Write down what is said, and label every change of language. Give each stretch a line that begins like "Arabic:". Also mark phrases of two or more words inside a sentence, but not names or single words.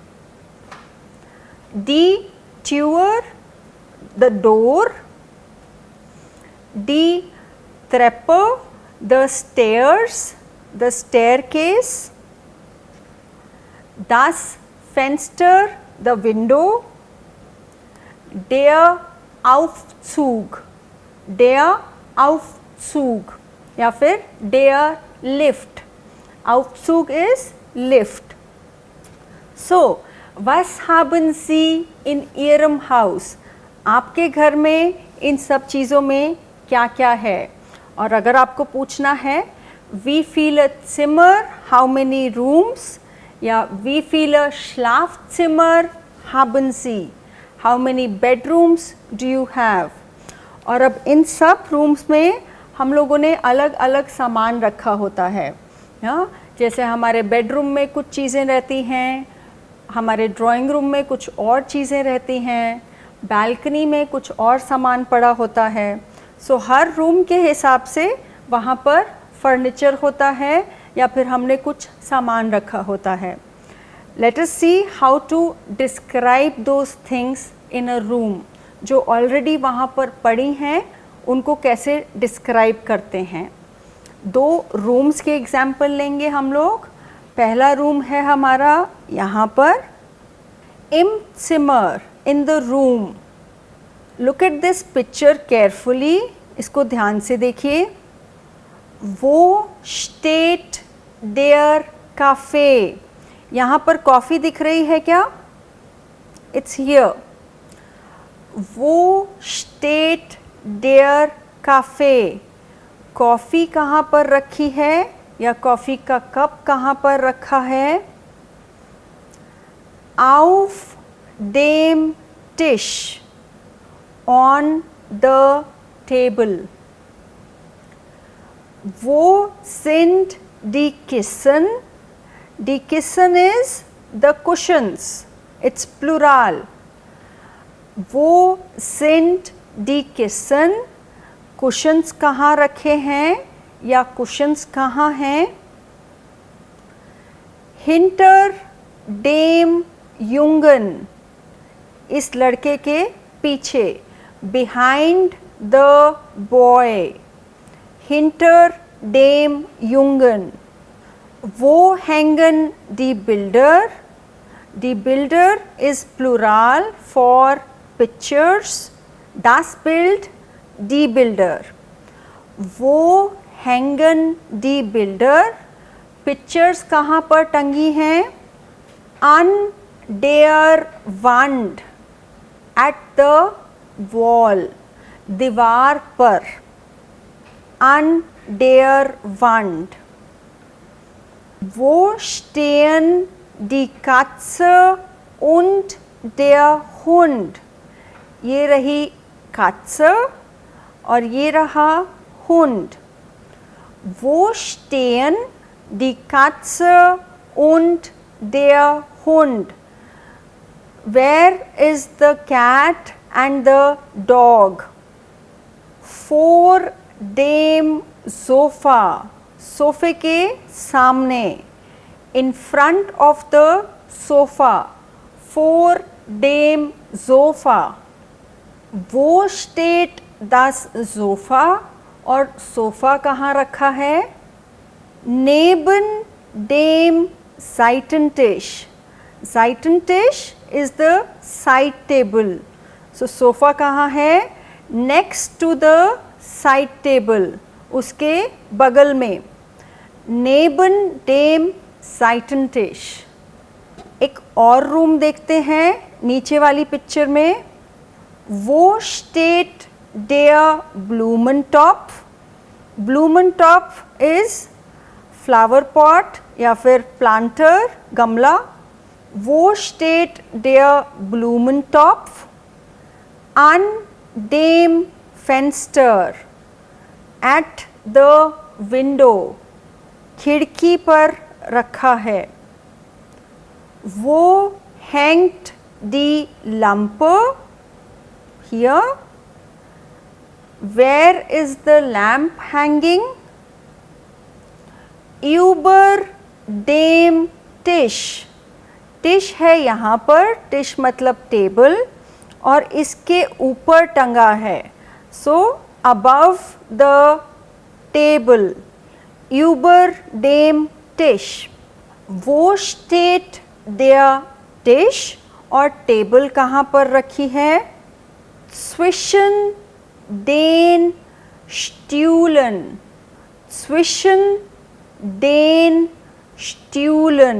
German: die Tür,
English: the door,
German: die Treppe,
English: the stairs, the staircase,
German: das Fenster,
English: the window,
German: der Aufzug,
Hindi: या फिर
German: der Lift.
English: Aufzug is lift.
German: So, was haben Sie in Ihrem Haus?
Hindi: आपके घर में इन सब चीज़ों में क्या क्या है? और अगर आपको पूछना है
German: wie viele Zimmer,
English: how many rooms,
German: या wie viele Schlafzimmer haben Sie,
English: how many bedrooms do you have?
Hindi: और अब इन सब रूम्स में हम लोगों ने अलग अलग सामान रखा होता है, जैसे हमारे बेडरूम में कुछ चीज़ें रहती हैं, हमारे
English: drawing room
Hindi: में कुछ और चीज़ें रहती हैं, बालकनी में कुछ और सामान पड़ा होता है. सो हर रूम के हिसाब से वहाँ पर फर्नीचर होता है या फिर हमने कुछ सामान रखा होता है.
English: let us see how to describe those things in a room.
Hindi: जो ऑलरेडी वहाँ पर पड़ी हैं उनको कैसे डिस्क्राइब करते हैं. 2 रूम्स के एग्जाम्पल लेंगे हम लोग. पहला रूम है हमारा यहाँ पर,
German: im Zimmer,
English: in the room. Look at this picture carefully.
Hindi: इसको ध्यान से देखिए. वो
German: steht der Kaffee.
Hindi: यहाँ पर कॉफ़ी दिख रही है क्या?
English: It's here.
Hindi: वो
German: steht der Kaffee.
Hindi: कॉफ़ी कहाँ पर रखी है या कॉफ़ी का कप कहाँ पर रखा है?
German: Auf dem Tisch,
English: on the table.
German: Wo sind die Kissen? Die Kissen
English: is the cushions. It's plural.
German: Wo sind die Kissen?
Hindi: Cushions कहाँ रखे हैं या cushions कहाँ हैं?
German: Hinter dem Jungen,
Hindi: इस लड़के के पीछे.
English: Behind the boy.
German: Hinter dem Jungen. Wo hängen die Bilder? Die Bilder
English: is plural for pictures.
German: Das Bild, die Bilder. Wo hängen die Bilder?
Hindi: Pictures कहाँ पर टंगी हैं?
German: An der Wand,
English: at the wall,
Hindi: दीवार पर.
German: An der Wand. Wo stehen die Katze und der Hund?
Hindi: ये रही Katze और ये रहा Hund.
German: Wo stehen die Katze und der Hund?
English: Where is the cat and the dog?
German: Vor dem Sofa.
Hindi: सोफे के सामने.
English: In front of the sofa.
German: Vor dem Sofa. Wo steht das Sofa?
Hindi: और सोफ़ा कहाँ रखा है?
German: Neben dem Seitentisch.
English: Seitentisch is the side table.
Hindi: So सोफ़ा कहाँ है?
English: Next to the side table.
Hindi: उसके बगल में.
German: Neben dem Seitentisch.
Hindi: एक और रूम देखते हैं नीचे वाली पिक्चर में.
German: Wo steht der Blumentopf?
English: Blumentopf is flower pot
Hindi: या फिर
English: planter, गमला.
German: Wo steht der Blumentopf? An dem Fenster.
English: At the window.
Hindi: खिड़की पर रखा है.
German: Wo hängt die Lampe?
English: Here. Where is the lamp hanging?
German: Über dem Tisch.
Hindi: Tisch है यहाँ पर. Tisch मतलब टेबल और इसके ऊपर टंगा है.
English: So above the table.
German: Über dem Tisch. Wo steht der Tisch?
Hindi: और टेबल कहाँ पर रखी है?
German: Zwischen den Stühlen. Zwischen den Stühlen.